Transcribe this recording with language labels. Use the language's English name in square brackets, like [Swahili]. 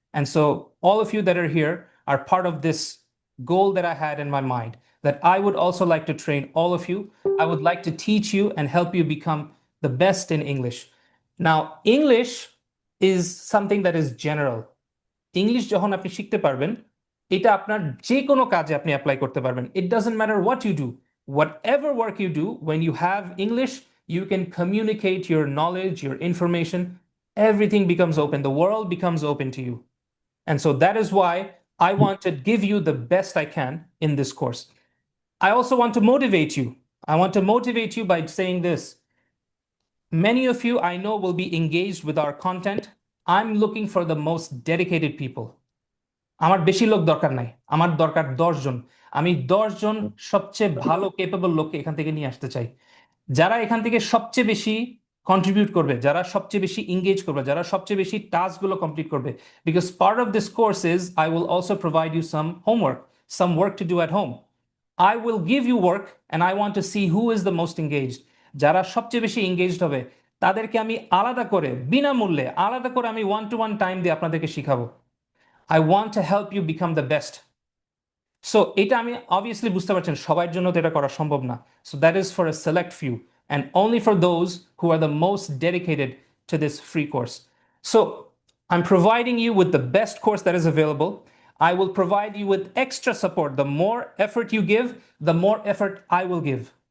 [English] And so all of you that are here are part of this goal that I had in my mind, that I would also like to train all of you. I would like to teach you and help you become the best in English. Now, English is something that is general. [Bangla] English যখন আপনি শিখতে পারবেন, এটা আপনার যে কোনো কাজে আপনি অ্যাপ্লাই করতে পারবেন। [English] It doesn't matter what you do. Whatever work you do, when you have English, you can communicate your knowledge, your information. Everything becomes open. The world becomes open to you. And so that is why I want to give you the best I can in this course. I also want to motivate you. I want to motivate you by saying this. Many of you I know will be engaged with our content. I'm looking for the most dedicated people. [Bangla] আমার বেশি লোক দরকার নাই, আমার দরকার 10 জন। আমি 10 জন সবচেয়ে ভালো কেপেবল লোককে এখান থেকে নিয়ে আসতে চাই, যারা এখান থেকে সবচেয়ে বেশি কন্ট্রিবিউট করবে, যারা সবচেয়ে বেশি এঙ্গেজ করবে, যারা সবচেয়ে বেশি টাস্কগুলো কমপ্লিট করবে। [English] Because part of this course is I will also provide you some homework, some work to do at home. I will give you work and I want to see who is the most engaged. [Bangla] যারা সবচেয়ে বেশি engaged হবে তাদেরকে আমি আলাদা করে, বিনামূল্যে আলাদা করে আমি 1-to-1 টাইম দিয়ে আপনাদেরকে শিখাবো। [English] I want to help you become the best. [Bangla] So এটা আমি obviously বুঝতে পারছেন সবার জন্য তো এটা করা সম্ভব না। [English] So that is for a select few and only for those who are the most dedicated to this free course. So I'm providing you with the best course that is available. I will provide you with extra support. The more effort you give, the more effort I will give.